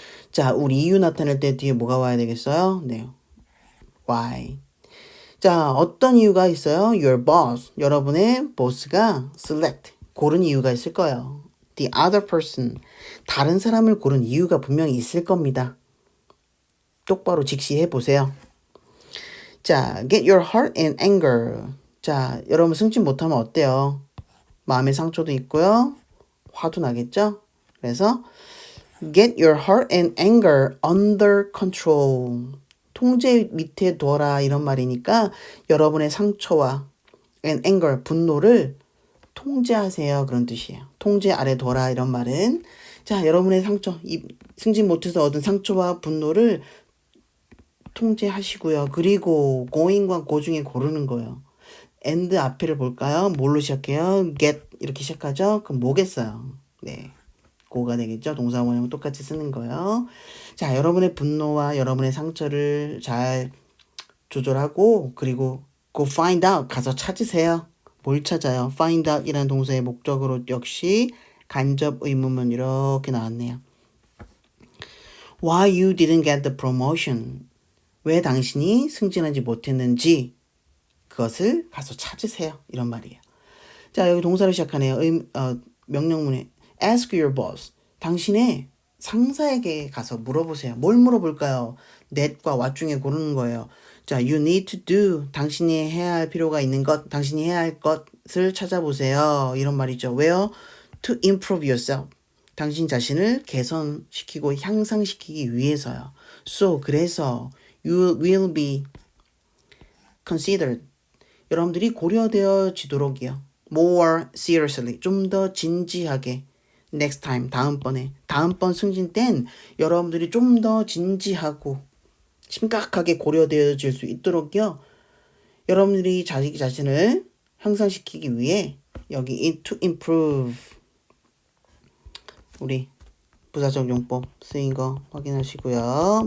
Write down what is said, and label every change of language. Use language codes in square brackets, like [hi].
[ko] 자, 우리 이유 나타낼 때 뒤에 뭐가 와야 되겠어요? 네, why. 자, 어떤 이유가 있어요? [en] Your boss, [ko] 여러분의 보스가 select, 고른 이유가 있을 거예요. The other person, 다른 사람을 고른 이유가 분명히 있을 겁니다. 똑바로 직시해 보세요. [en] 자, get your hurt and anger. [ko] 자, 여러분 승진 못하면 어때요? 마음의 상처도 있고요. 화도 나겠죠? 그래서 [en] get your hurt and anger under control. [ko] 통제 밑에 둬라 이런 말이니까 여러분의 상처와 [en] and anger, [ko] 분노를 통제하세요. 그런 뜻이에요. 통제 아래 둬라 이런 말은 자, 여러분의 상처, 승진 못해서 얻은 상처와 분노를 통제하시고요. 그리고 going과 go 중에 고르는 거예요. and 앞에를 볼까요? 뭘로 시작해요? get 이렇게 시작하죠? 그럼 뭐겠어요? 네. 고가 되겠죠? 동사 원형 똑같이 쓰는 거예요. 자, 여러분의 분노와 여러분의 상처를 잘 조절하고 그리고 [en] go find out [ko] 가서 찾으세요. 뭘 찾아요? find out 이라는 동사의 목적으로 역시 간접 의문문 이렇게 나왔네요. [en] Why you didn't get the promotion? [ko] 왜 당신이 승진하지 못했는지 그것을 가서 찾으세요. 이런 말이에요. 자, 여기 동사로 시작하네요. 명령문에 [en] ask your boss. [ko] 당신의 상사에게 가서 물어보세요. 뭘 물어볼까요? that과 what 중에 고르는 거예요. [en] 자, you need to do. [ko] 당신이 해야 할 필요가 있는 것, 당신이 해야 할 것을 찾아보세요. 이런 말이죠. 왜요? [en] To improve yourself. [ko] 당신 자신을 개선시키고 향상시키기 위해서요. [en] So, [ko] 그래서 [en] you will be considered. [ko] 여러분들이 고려되어지도록이요. [en] more seriously. [ko] 좀 더 진지하게. [en] next time. [ko] 다음번에. 다음번 승진 땐 여러분들이 좀 더 진지하고 심각하게 고려되어질 수 있도록요. 여러분들이 자기 자신을 향상시키기 위해 여기 to improve 우리 부사적 용법 쓰인 거 확인하시고요.